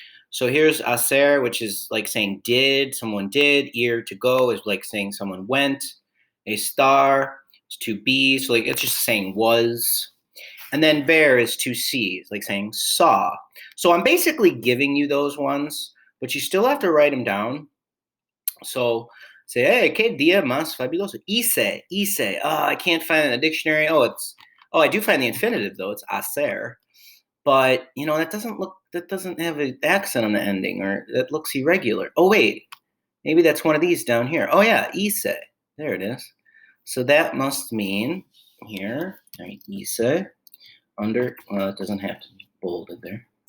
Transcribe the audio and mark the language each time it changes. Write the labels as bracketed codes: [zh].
[en] So here's hacer, which is like saying did, someone did. Ir, to go, is like saying someone went. Estar is to be, so like it's just saying was. And then ver is to see, it's like saying saw. So I'm basically giving you those ones, but you still have to write them down. So say, hey, [es] que día más fabuloso. Hice. [en] Oh, I can't find it in the dictionary. Oh, I do find the infinitive though. It's hacer. But you know, that doesn't have an accent on the ending, or that looks irregular. Oh wait, maybe that's one of these down here. Oh yeah, hice. There it is. So that must mean here, right, hice, under, well, it doesn't have to be bolded there.